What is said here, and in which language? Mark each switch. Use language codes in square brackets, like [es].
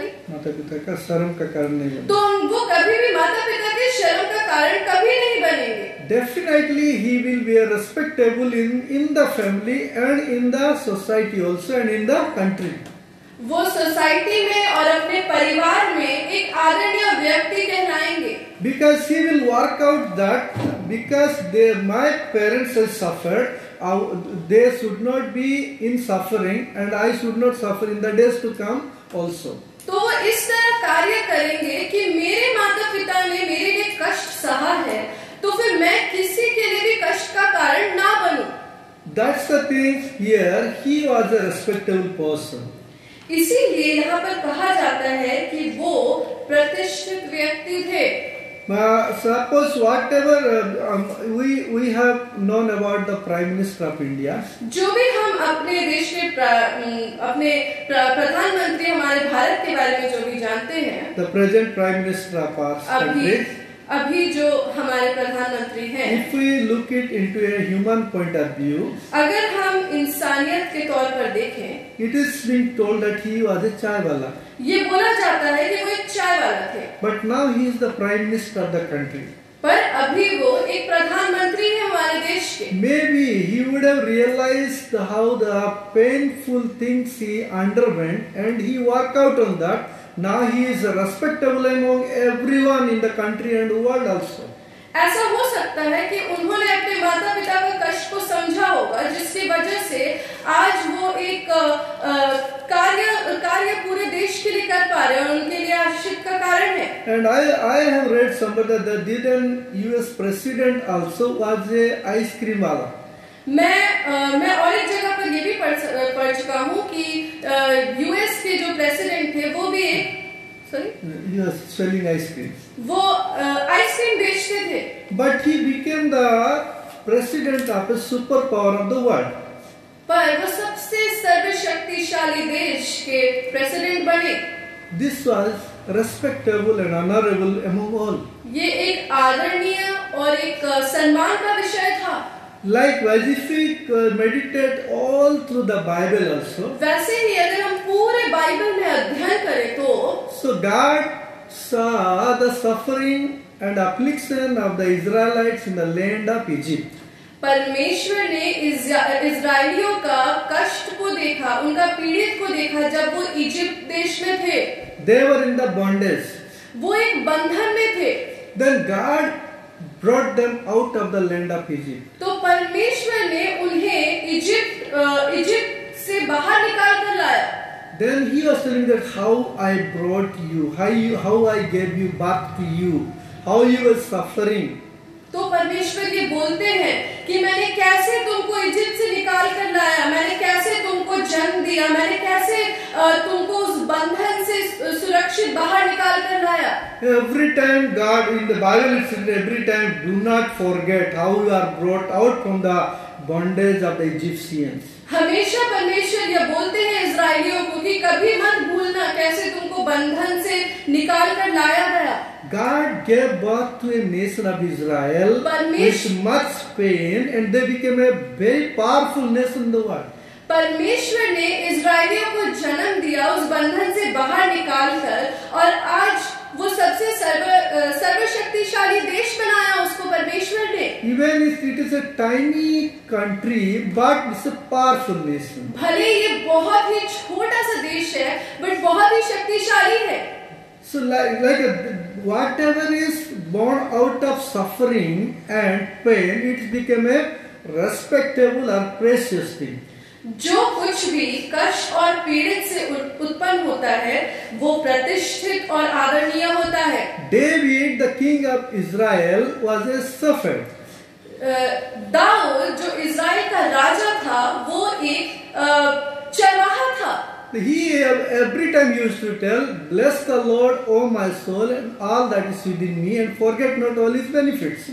[hi] माता पिता का शर्म का कारण नहीं बनेंगे। तो वो कभी भी माता पिता के शर्म का कारण कभी नहीं बनेंगे। [en] Definitely he will be a respectable in the family and in the society also and in the country. [hi] वो सोसाइटी में और अपने परिवार में एक आदरणीय व्यक्ति कहलाएंगे। [en] Because he will work out that because my parents have suffered, they should not be in suffering and I should not suffer in the days to come also. [hi] तो वो इस तरह कार्य करेंगे कि मेरे माता पिता ने मेरे लिए कष्ट सहा है, तो फिर मैं किसी के लिए भी कष्ट का कारण ना बनूं। [en] That's the thing here. He was a respectable person. [hi] इसीलिए यहाँ पर कहा जाता है कि वो प्रतिष्ठित व्यक्ति थे। [en] Suppose whatever we have known about the Prime Minister of India, [hi] जो भी हम अपने देश के अपने प्रधानमंत्री हमारे भारत के बारे में जो भी जानते हैं, [en] the present Prime Minister of our country, [hi] अभी जो हमारे प्रधानमंत्री हैं, [en] if we look it into a human point of view, [hi] अगर हम इंसानियत के तौर पर देखें, [en] it is being told that he was a chai wala. [hi] ये बोला जाता है कि वो एक चाय वाला थे। [en] But now he is the Prime Minister of the country. [hi] पर अभी वो एक प्रधानमंत्री है हमारे देश के। [en] Maybe he would have realized how the painful things he underwent and he worked out on that. Now he is respectable among everyone in the country and world also. [hi] ऐसा हो सकता है कि उन्होंने अपने माता पिता का कष्ट को समझा होगा, जिसकी वजह से आज वो एक कार्य पूरे देश के लिए कर पा रहे हैं और उनके लिए आश्चर्य का कारण है। [en] And I have read somewhere that the then US president also was a ice cream wala. [hi] मैं और एक जगह पर ये भी पढ़ चुका हूँ कि यूएस के जो प्रेसिडेंट थे वो भी [en] he was selling ice cream. [hi] वो आइसक्रीम बेचते थे। [en] But he became the president of a superpower of the world. [hi] पर वो सबसे सर्वशक्तिशाली देश के प्रेसिडेंट बने। [en] This was respectable and honorable among all. [hi] ये एक आदरणीय और एक सम्मान का विषय था। [en] Likewise, if we meditate all through the Bible also, [hi] वैसे ही अगर हम पूरे बाइबल में अध्ययन करें तो [en] so God saw the suffering and affliction of the Israelites in the land of Egypt. [hi] परमेश्वर ने इजराइलियों का कष्ट को देखा, उनका पीड़ित को देखा जब वो इजिप्ट देश में थे। [en] They were in the bondage. [hi] वो एक बंधन में थे। [en] Then God brought them out of the land of Egypt. [hi] तो परमेश्वर ने उन्हें इजिप्ट से बाहर निकाल कर लाया। [en] Then he was telling that how I brought you, how I gave you birth to you, how you were suffering. [hi] तो परमेश्वर ये बोलते हैं कि मैंने कैसे तुमको इजिप्ट से निकाल कर लाया, मैंने कैसे तुमको जन्म दिया, मैंने कैसे तुमको उस बंधन से सुरक्षित बाहर निकाल कर लाया। [en] Every time God in the Bible it says every time do not forget how you are brought out from the bondage of the Egyptians. [hi] हमेशा परमेश्वर ये बोलते हैं इजराइलियों को कि कभी मत भूलना कैसे तुमको बंधन से निकाल कर लाया गया। [en] God gave birth to a nation of Israel with much pain, and they became a very powerful nation in the world. [hi] परमेश्वर ने इजराइलियों को जन्म दिया उस बंधन से बाहर निकालकर, और आज वो सबसे सर्वशक्तिशाली देश बनाया उसको परमेश्वर ने। [en] Even if it is a tiny country, but it's a powerful nation. [hi] भले ये बहुत ही छोटा सा देश है, बट बहुत ही शक्तिशाली है। [en] So whatever is born out of suffering and pain, it became a respectable or precious thing. [hi] जो कुछ भी कष्ट और पीड़ित से उत्पन्न होता है वो प्रतिष्ठित और आदरणीय होता है। [en] David, the king of Israel, was a shepherd. [hi] Dawood जो इजराइल का राजा था वो एक चरवाहा था। [en] He every time used to tell, "Bless the Lord, O my soul, and all that is within me, and forget not all His benefits."